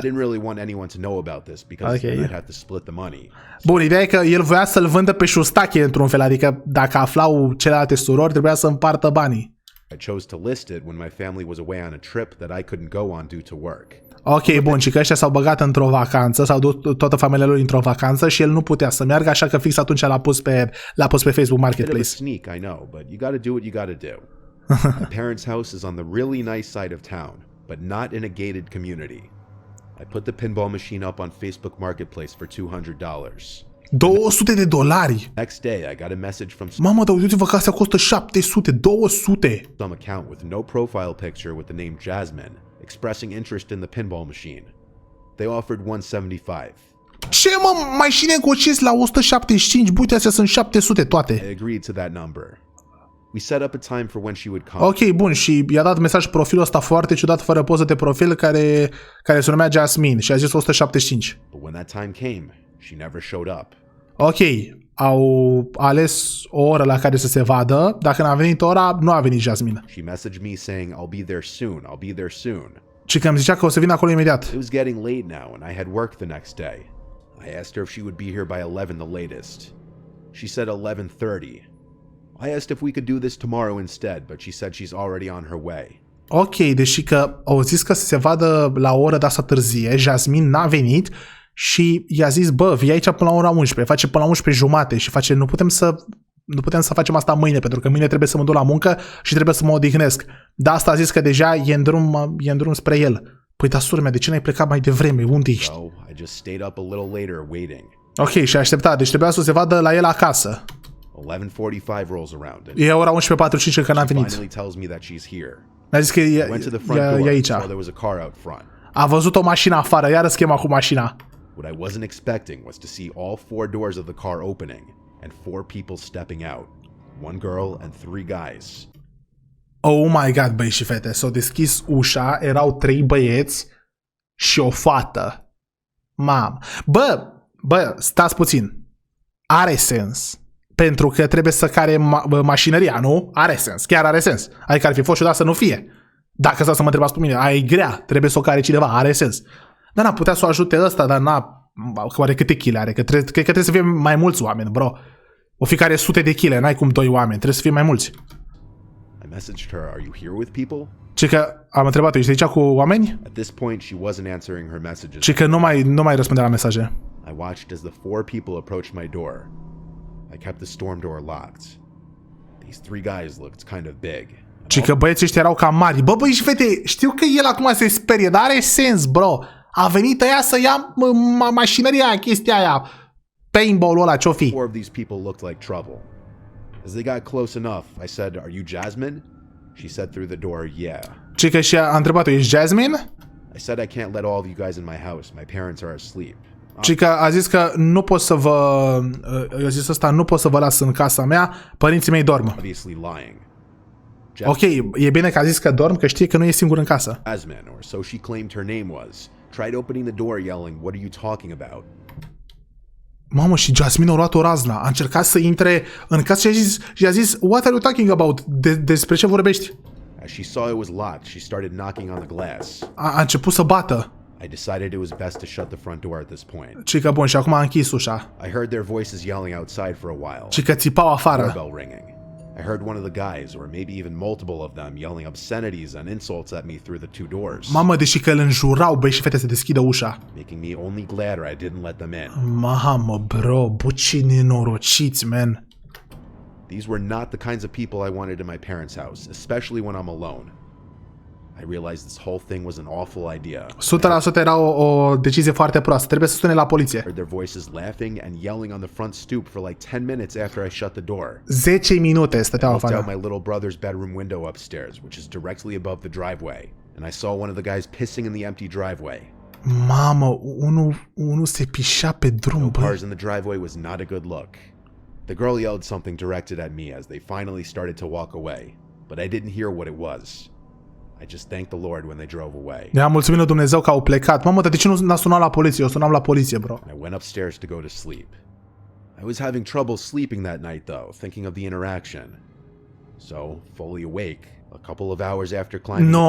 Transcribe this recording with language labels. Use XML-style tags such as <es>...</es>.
<en>I didn't really want anyone to know about this because then I'd have to split the money.</en> <ro>Bun, ideea e că el voia să-l vândă pe șustache într-un fel, adică dacă aflau celelalte surori, trebuia să împartă banii.</ro> <en>I chose to list it when my family was away on a trip that I couldn't go on due to work.</en> <ro>Ok, bun, și că ăștia s-au băgat într-o vacanță, s-au dus toată familia lui într-o vacanță și el nu putea să meargă, așa că fix atunci l-a pus pe Facebook Marketplace.</ro> <en>Sneak, I know, but you gotta do what you gotta do. My parents' house is on the really nice side of town, but not in a gated community. I put the pinball machine up on Facebook Marketplace for $200. $200? Next day, I got a message from</en> <ro>Mamă, dar uite-vă că astea costă 700, 200.</ro> <en>Some account with no profile picture with the name Jasmine, expressing interest in the pinball machine. They offered $175.</en> <ro>Ce, mă, mașini negociezi la 175? Uite, astea sunt 700 toate.</ro> <en>I agreed to that number. We set up a time for when she would come.</en> <ro>Ok, bun, și i-a dat mesaj profilul ăsta foarte ciudat, fără poză de profil, care se numea Jasmine și a zis 175.</ro> <en>But when that time came, she never showed up.</en> <ro>Ok, au ales o oră la care să se vadă. Dacă n-a venit ora, nu a venit Jasmine.</ro> <en>She messaged me saying, I'll be there soon, I'll be there soon.</en> <ro>Și că îmi zicea că o să vină acolo imediat.</ro> <en>It was getting late now and I had work the next day. I asked her if she would be here by 11 the latest. She said 11:30. I asked if we could do this tomorrow instead, but she said she's already on her way.</en> <ro>Ok, deși că au zis că să se vadă la o oră de asta târzie, Jasmine n-a venit și i-a zis, bă, vii aici până la ora 11, face până la 11 jumate și face, nu putem să facem asta mâine, pentru că mâine trebuie să mă duc la muncă și trebuie să mă odihnesc. De asta a zis că deja e în drum spre el. Păi, dar sora mea, de ce n-ai plecat mai devreme? Unde ești?</ro> <en>So, I just stayed up a little later waiting.</en> <ro>Ok, și a așteptat, deci trebuia să se vadă la el acasă.</ro> <en>11:45 rolls around.</en> <ro>E ora 11:45 că n-a venit.</ro> <en>Finally tells me that she's here.</en> <ro>Mi-a zis că e aici. A văzut o mașină afară, iară schema cu mașina.</ro> <en>What I wasn't expecting was to see all 4 doors of the car opening and 4 people stepping out. 1 girl and 3 guys. Oh my god,</en> <ro>băi și fete, s-au deschis ușa, erau 3 băieți și o fată. Mam. Bă, stați puțin. Are sens. Pentru că trebuie să care mașinăria, nu? Are sens, chiar are sens. Adică ar fi fost ciudat să nu fie. Dacă asta să mă întrebați pe mine, aia e grea, trebuie să o care cineva, are sens. Dar n-a putea să o ajute ăsta, dar n-a... Oare câte chile are? Cred că trebuie să fie mai mulți oameni, bro. O fiecare sute de chile, n-ai cum 2 oameni, trebuie să fie mai mulți.</ro> <en>I messaged her, are you here with people?</en> <ro>Ce că am întrebat-o, ești aici cu oameni?</ro> <en>At this point, she wasn't answering her messages.</en> <ro>Ce că nu mai răspundea la mesaje.</ro> <en>I watched as the 4 people approached my door. I kept the storm door locked. These 3 guys looked kind of big.</en> <ro>Și că băieții ăștia erau cam mari. Bă, băi și fete, știu că el acum se sperie, dar are sens, bro. A venit ăia să ia mașinăria, chestia aia. Paintball-ul ăla, ce-o fi?</ro> <en>4 of these people looked like trouble. As they got close enough, I said, are you Jasmine? She said through the door, yeah.</en> <ro>Și că și a întrebat-o, ești Jasmine?</ro> <en>I said I can't let all of you guys in my house. My parents are asleep.</en> <ro>Și că a zis că nu pot să vă... a zis ăsta, nu pot să vă las în casa mea, părinții mei dorm. Obviously lying. Ok, e bine că a zis că dorm, că știe că nu e singur în casă.</ro> <en>Jasmine, or so she claimed her name was, tried opening the door yelling, "What are you talking about?"</en> <ro>Mamă, și Jasmine a luat o razna. A încercat să intre în casă și a zis</ro> <en>"What are you talking about?"</en> <ro>Despre ce vorbești?</ro> <en>As she saw it was locked, she started knocking on the glass.</en> <ro>A început să bată.</ro> <en>I decided it was best to shut the front door at this point.</en> <ro>Și că bun, și acum a închis ușa.</ro> <en>I heard their voices yelling outside for a while.</en> <ro>Și că țipau afară.</ro> <en>Doorbell ringing. I heard one of the guys, or maybe even multiple of them, yelling obscenities and insults at me through the two doors.</en> <ro>Mamă, deși că îl înjurau, băi și fete, să deschidă ușa.</ro> <en>Making me only gladder I didn't let them in.</en> <ro>Mamă, bro, bucii nenorociți, man.</ro> <en>These were not the kinds of people I wanted in my parents' house, especially when I'm alone. I realized this whole thing was an awful idea.</en> <ro>100% era o decizie foarte proastă. Trebuie să sune la poliție.</ro> <en>I heard their voices laughing and yelling on the front stoop for like 10 minutes after I shut the door.</en> <ro>10 minute stăteau</ro> <en>I looked out</en> <ro>afară.</ro> <en>my little brother's bedroom window upstairs, which is directly above the driveway, and I saw one of the guys pissing in the empty driveway.</en> <ro>Mamă, unul se pișea pe drum,</ro> <en>No</en> <ro>bă.</ro> <en>cars in the driveway was not a good look. The girl yelled something directed at me as they finally started to walk away, but I didn't hear what it was. I just thanked the Lord when they drove away.</en> <ro>Ne-a mulțumit lui Dumnezeu că au plecat. Mamă, dar de ce nu n-a sunat la poliție? Eu sunam la poliție, bro.</ro> <en>I went upstairs to go to sleep. I was having trouble sleeping that night, though, thinking of the interaction. So, fully awake, a couple of hours after climbing...</en>